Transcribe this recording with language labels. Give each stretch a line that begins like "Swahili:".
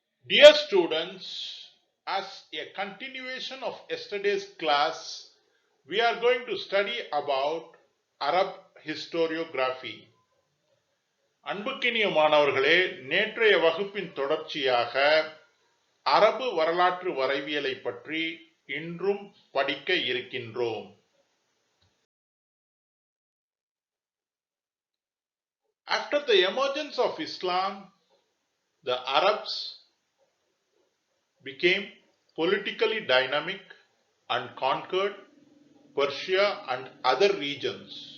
English: Dear students, as a continuation of yesterday's class, we are going to study about Arab historiography.
Tamil: அன்புக்கினிய மாணவர்களே, நேற்றைய வகுப்பின் தொடர்ச்சியாக அரபு வரலாற்று வரைவியலை பற்றி இன்றும் படிக்க இருக்கின்றோம்.
English: After the emergence of Islam, the Arabs became politically dynamic and conquered Persia and other regions.